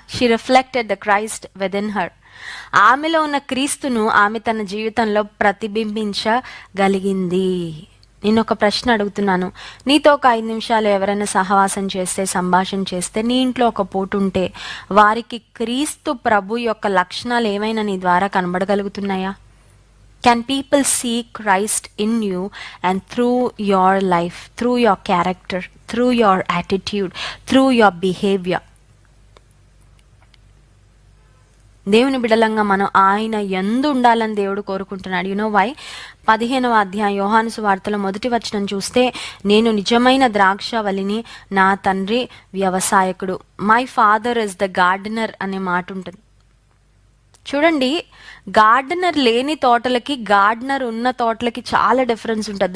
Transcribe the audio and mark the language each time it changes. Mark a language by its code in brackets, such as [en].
[en] She reflected the Christ within her. [te] ఆమెలో ఉన్న క్రీస్తును ఆమె తన జీవితంలో ప్రతిబింబించగలిగింది. నేను ఒక ప్రశ్న అడుగుతున్నాను, నీతో ఒక 5 నిమిషాలు ఎవరైనా సహవాసం చేస్తే, సంభాషణ చేస్తే, నీ ఇంట్లో ఒక పూట ఉంటే, వారికి క్రీస్తు ప్రభు యొక్క లక్షణాలు ఏమైనా నీ ద్వారా కనబడగలుగుతున్నాయా? [en] Can people see Christ in you and through your life, through your character, through your attitude, through your behavior? [te] దేవుని బిడ్డలంగా మనం ఆయన యందు ఉండాలని దేవుడు కోరుకుంటున్నాడు. [en] You know why? [te] 15వ అధ్యాయం యోహాను సువార్తలో 1వ వచనం చూస్తే, నేను నిజమైన ద్రాక్షవల్లిని, నా తండ్రి వ్యవసాయకుడు. [en] my father is the gardener [te] అనే మాట ఉంటుంది. చూడండి, గార్డెనర్ లేని తోటలకి గార్డెనర్ ఉన్న తోటలకి చాలా డిఫరెన్స్ ఉంటుంది.